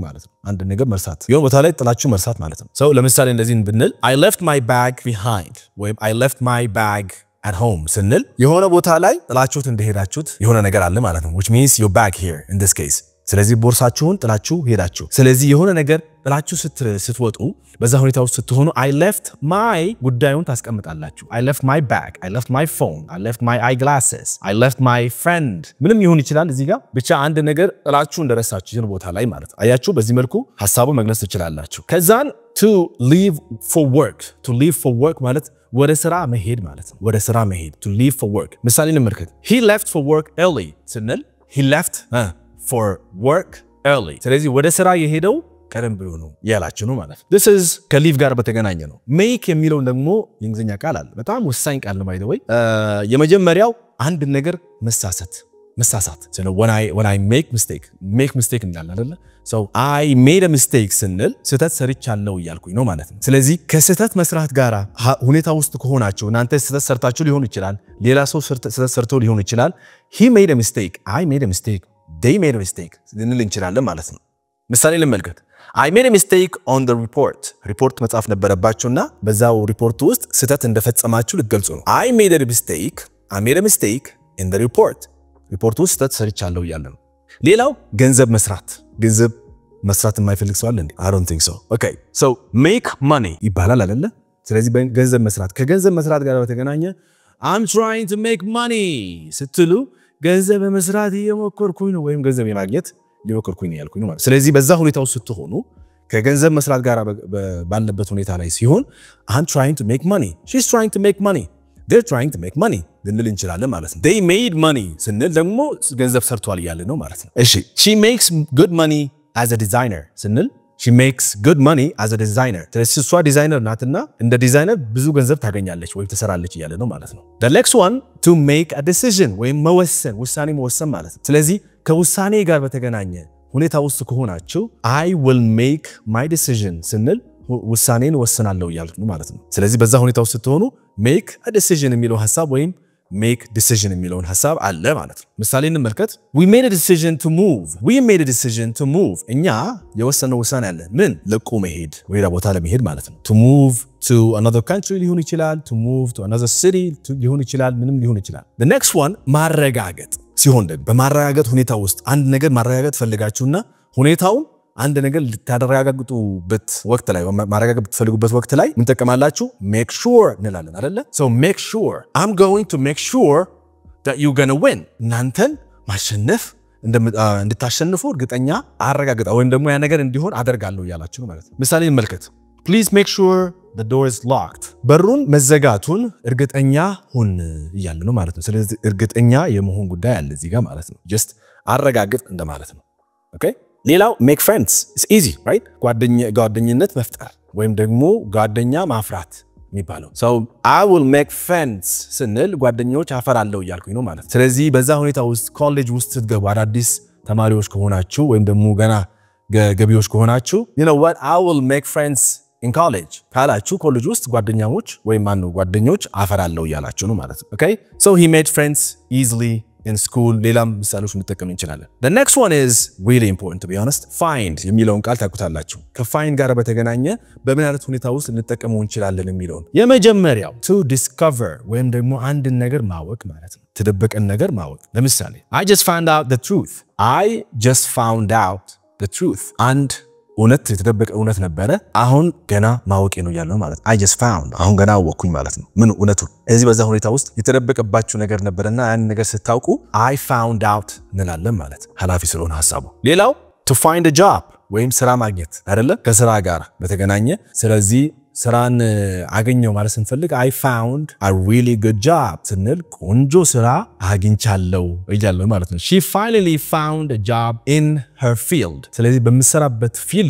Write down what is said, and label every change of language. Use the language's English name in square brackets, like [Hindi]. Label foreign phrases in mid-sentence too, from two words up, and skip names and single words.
[Amharic] ማለት ነው አንድ ነገር መርሳት የሆነ ቦታ ላይ ጥላችሁ መርሳት ማለት ነው so ለምሳሌ እንደዚህ ብንል [English] I left my bag behind [Amharic] ወይም [English] I left my bag at home [Amharic] ስንል የሆነ ቦታ ላይ ጥላችሁት እንደሄዳችሁት የሆነ ነገር አለ ማለት ነው [English] which means your bag here in this case [Amharic] ስለዚህ ቦርሳችሁን ጥላችሁ ሄዳችሁ ስለዚህ የሆነ ነገር ጥላችሁ ስትወጡ በዛ ሁኔታ ውስጥ ስትሆኑ [English] I left my [Amharic] ጉዳዩን ታስቀምጣላችሁ [English] I left my bag I left my phone I left my eyeglasses I left my friend [Amharic] ምንም ይሁን ይችላል እዚህ ጋር ብቻ አንድ ነገር ጥላችሁ እንደረሳችሁ ይሄን ቦታ ላይ ማለት አያችሁ በዚህ መልኩ ሐሳቡ መግለጽ ትችላላችሁ ከዛን [English] to leave for work [Amharic] ማለት ወደ ስራ መሄድ ማለት ነው ወደ ስራ መሄድ [English] to leave for work [Amharic] ምሳሌ እንመልከት [English] he left for work early [Amharic] ስንል [English] he left for work early [Amharic] ስለዚህ ወደ ስራ የሄደው ቀደም ብሎ ነው ያላችሁ ነው ማለት [English] this is [Amharic] ከሊቭ ጋር በተገናኘ ነው make የሚለው ደግሞ የእንግሊዝኛ ቃል አለ በጣም ወሳኝ ቃል ነው [English] by the way [Amharic] የመጀመሪያው አንድ ነገር መሳሳት [English] so when I make mistake [Amharic] እንዳለ አይደለ [English] so I made a mistake [Amharic] ስንል ስህተት ሰርቻለሁ እያልኩኝ ነው ማለት ነው ስለዚህ ከስህተት መስራት ጋራ ሁኔታ ውስጥ ከሆናችሁ እናንተ ስህተት ሰርታችሁ ሊሆን ይችላል ሌላ ሰው ስህተት ሰርቶ ሊሆን ይችላል [English] he made a mistake I made a mistake they made a mistake [Amharic] ልንል እንችላለን ማለት ነው ምሳሌ ልመልከት [English] I made a mistake on the report [Amharic] መጻፍ ነበረባችሁና በዛው ሪፖርት ውስጥ ስህተት እንደፈጸማችሁ ልትገልጹ ነው [English] I made a mistake in the report [Amharic] ውስጥ ስህተት ሰርቻለሁ እያለ ነው ሌላው ገንዘብ መስራት የማይፈልግ ሰው አለ እንዴ [English] I don't think so okay so make money [Amharic] ይባላል አይደለ ስለዚህ ገንዘብ መስራት ከገንዘብ መስራት ጋር በተገናኘ [English] I'm trying to make money [Amharic] ስትሉ ገንዘብ መስራት እየሞከርኩኝ ነው ወይም ገንዘብ የማግኘት እየሞከርኩኝ ነው ያልኩኝ ማለት ስለዚህ በዛ ሁኔታ ውስጥ ስትሆኑ ከገንዘብ መስራት ጋር ባለበት ሁኔታ ላይ ሲሆን [English] I'm trying to make money she's trying to make money they're trying to make money [Amharic] ልንል እንችላለን ማለት ነው [English] they made money [Amharic] ስንል ደግሞ ገንዘብ ሰርቷል ይያለ ነው ማለት ነው እሺ [English] she makes good money as a designer ስንል she makes good money as a designer [Amharic] ስለዚህ እሷ ዲዛይነር ናትና እንደ ዲዛይነር ብዙ ገንዘብ ታገኛለች ወይ ትሰራለች ይያለ ነው ማለት ነው [English] the next one to make a decision [Amharic] ወይ ውሳኔ መወሰን ማለት ነው ስለዚህ ከውሳኔ ጋር በተገናኘ ሁኔታ ውስጥ ከሆናችሁ [English] I will make my decision [Amharic] ስንል ውሳኔን ወስናለሁ ይያልኩ ማለት ነው ስለዚህ በዛ ሁኔታ ውስጥ ስትሆኑ [English] make a decision [Amharic] የሚለው ሐሳብ ወይም [English] make decision [Amharic] የሚለውን ሐሳብ አለ ማለት ነው ምሳሌ እንመልከት [English] we made a decision to move [Amharic] እኛ የወሰነው ውሳኔ አለ ምን ለቆ መሄድ ወይራ ቦታ ለመሄድ ማለት ነው [English] to move to another country [Amharic] ሊሆን ይችላል [English] to move to another city [Amharic] ሊሆን ይችላል ምንም ሊሆን ይችላል [English] the next one [Amharic] ማረጋገጥ ሲሆን ደግሞ በማረጋገጥ ሁኔታ ውስጥ አንድ ነገር ማረጋገጥ ፈልጋችሁና ሁኔታው አንድ ነገር ልታረጋግጡበት ወቅት ላይ ማረጋገጥ ብትፈልጉበት ወቅት ላይ ምን ተቀማላችሁ make sure እንላለን አይደለ [English] so make sure I'm going to make sure that you're going to win [Amharic] እናንተን ማሸነፍ እንድታሸንፉ እርግጠኛ አረጋግጣ ወይም ደግሞ ያ ነገር እንዲሆን አደርጋለሁ ያላችሁ ማለት ነው ምሳሌ እንመልከት [English] please make sure the door is locked [Amharic] በሩን መዘጋቱን እርግጠኛ ሁን ይያለ ነው ማለት ነው ስለዚህ እርግጠኛ የመሆን ጉዳይ አለ እዚህ ጋር ማለት ነው just አረጋግጥ እንደማለት ነው okay ሌላው [English] make friends it's easy right [Amharic] ጓደኝነት መፍጠር ወይም ደግሞ ጓደኛ ማፍራት የሚባለው so [English] I will make friends [Amharic] ስንል ጓደኞች አፈራለሁ እያልኩኝ ነው ማለት ስለዚህ በዛ ሁኔታ ውስጥ ኮሌጅ ውስጥ ስትገቡ አዳዲስ ተማሪዎች ከሆናችሁ ወይም ደግሞ ገና ገቢዎች ከሆናችሁ [English] you know what I will make friends in college [Amharic] ካላችሁ ኮሌጅ ውስጥ ጓደኛሞች ወይም ጓደኞች አፈራለሁ እያላችሁ ነው ማለት ነው [English] okay so he made friends easily in school [Amharic] ሌላም ምሳሌዎች እንጠቀም እንችላለን [English] the next one is really important to be honest [Amharic] find የሚለውን ቃል ታውቁታላችሁ ከfind ጋር በተገናኘ በምን አይነት ሁኔታ ውስጥ እንጠቀመው እንችላለን የሚለውን የመጀመሪያው [English] to discover [Amharic] ወይም ደግሞ አንድ ነገር ማወቅ ማለት ነው ተደበቀን ነገር ማወቅ ለምሳሌ [English] I just found out the truth and [Amharic] እውነት የተደበቀ እውነት ነበረ አሁን ገና ማወቄ ነው ያለው ማለት [English] I just found [Amharic] አሁን ገና አወቅኩኝ ማለት ነው ምን እውነቱ እዚህ በዛ ሁኔታ ውስጥ የተደበቀባችሁ ነገር ነበርና ያን ነገር ስታውቁ [English] I found [Amharic] out እንላለን ማለት ሐላፊ ስለሆነ ሐሳቡ ሌላው [English] to find a job [Amharic] ወይም ስራ ማግኘት አይደለ ከስራ ጋር በተገናኘ ስለዚህ ስራን አገኘው ማለት ስንፈልግ [English] I found a really good job [Amharic] ስንል ቆንጆ ስራ አግኝቻለሁ እያለሁ ማለት ነው [English] she finally found a job in her field [Amharic] ስለዚህ በመሰራበት ፊልድ